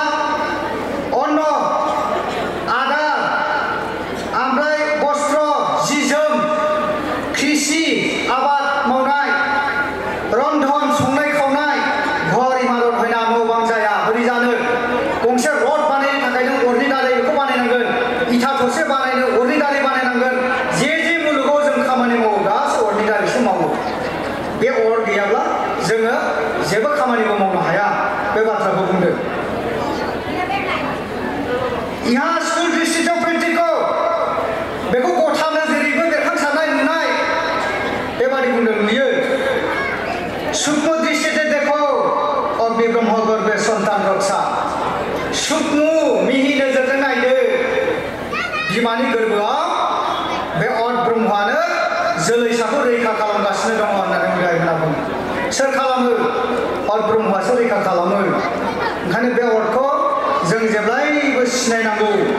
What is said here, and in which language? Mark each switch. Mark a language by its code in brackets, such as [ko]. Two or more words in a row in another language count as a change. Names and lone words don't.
[brx] अन्न आदार ओमफ्राय बस्त्र जि जोम कृषि आबाद मावनाय रन्धन संनाय खावनाय घर इमारत हयना न' बां जाया बोरै जानो गंसे रड बानायनो थाखाय नों अरनि दारै बेखौ बानायनांगोन इथा थरसे बानायनो अरनि दारै बानायनांगोन जे मुलुगाव जों खामानि मावो गासै अरनि दारैसो मावो बे अर गैयाब्ला जोङो जेबो खामानिबो मावनो हाया बे बाथ्राखौ बुंदों इहा स्कुल दृष्टियाव प्रेक्टिकौ बेखौ गथानो जेरैबो बेरखांसारनाय नुनाय बेबादि बुंदों नुयो [bn] সূক্ষ্ম দৃষ্টিতে দেখো অগ্নি ব্রহ্ম গর্ভে সন্তান রক্ষা [brx] सूक्ष्म मिहि नोजोरजों नायदो बिमानि गोरबोआव बे अर ब्रह्मआनो जोलैसाखौ रैखा खालामगासिनो दङ होननानै होनना बुङो सोर खालामो अर ब्रह्मआसो रैखा खालामो ओंखायनो बे अरखौ जों जेब्लायबो सिनायनांगौ